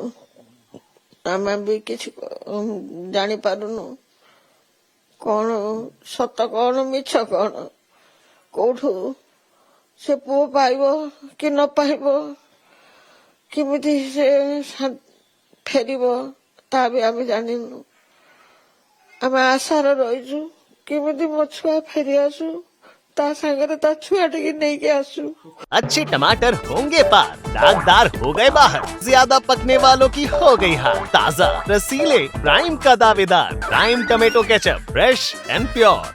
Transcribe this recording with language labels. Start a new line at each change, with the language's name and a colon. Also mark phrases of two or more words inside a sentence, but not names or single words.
Odia: ଆମେ ବି କିଛି ଜାଣିପାରୁନୁ କଣ ସତ କଣ ମିଛ କଣ, କୋଉଠୁ ସେ ପୁଅ ପାଇବ କି ନ ପାଇବ, କେମିତି ସେ ଫେରିବ, ତା ବି ଆମେ ଜାଣିନୁ। ଆମେ ଆଶାରେ ରହିଛୁ କେମିତି ମୋ ଛୁଆ ଫେରି ଆସୁ ତା ସାଙ୍ଗରେ ତା ଛୁଆ ଟିକେ ନେଇକି ଆସୁ।
Hindi: अच्छे टमाटर होंगे पार, दागदार हो गए बाहर, ज्यादा पकने वालों की हो गई हार। ताजा रसीले प्राइम का दावेदार प्राइम टमेटो केचप,
English: fresh and pure.